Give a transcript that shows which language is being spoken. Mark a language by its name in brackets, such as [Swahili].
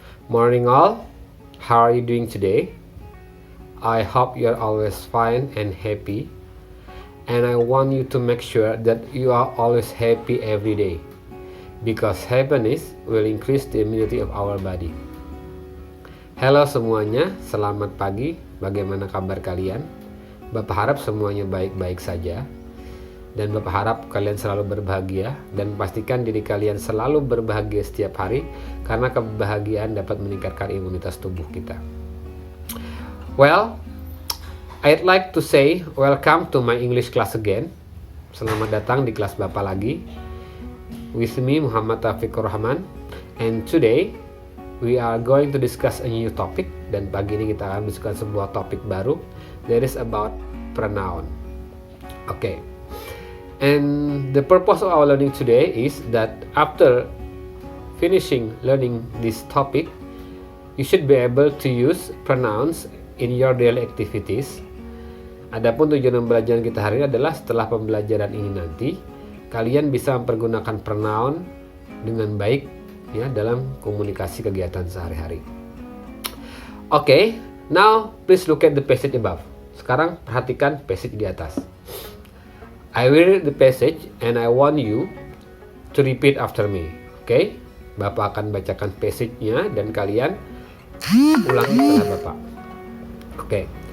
[English] Morning all, how are you doing today? I hope you're always fine and happy. And I want you to make sure that you are always happy every day. Because happiness will increase the immunity of our body. [Indonesian] Halo semuanya, selamat pagi. Bagaimana kabar kalian? Bapak harap semuanya baik-baik saja. Dan Bapak harap kalian selalu berbahagia dan pastikan diri kalian selalu berbahagia setiap hari karena kebahagiaan dapat meningkatkan imunitas tubuh kita. [English] Well, I'd like to say welcome to my English class again. [Indonesian] Selamat datang di kelas Bapak lagi. [English] With me Muhammad Taufikur Rahman, and today we are going to discuss a new topic, [Indonesian] dan pagi ini kita akan diskusikan sebuah topik baru [English] that is about pronoun. Okay. And the purpose of our learning today is that after finishing learning this topic, you should be able to use pronouns in your daily activities. [Indonesian] Adapun tujuan pembelajaran kita hari ini adalah setelah pembelajaran ini nanti, kalian bisa mempergunakan pronoun dengan baik ya dalam komunikasi kegiatan sehari-hari. [English] Okay, now please look at the passage above. [Indonesian] Sekarang perhatikan passage di atas. [English] I will read the passage and I want you to repeat after me. Okay? [Indonesian] Bapak akan bacakan passage-nya dan kalian ulangi setelah Bapak. Okay.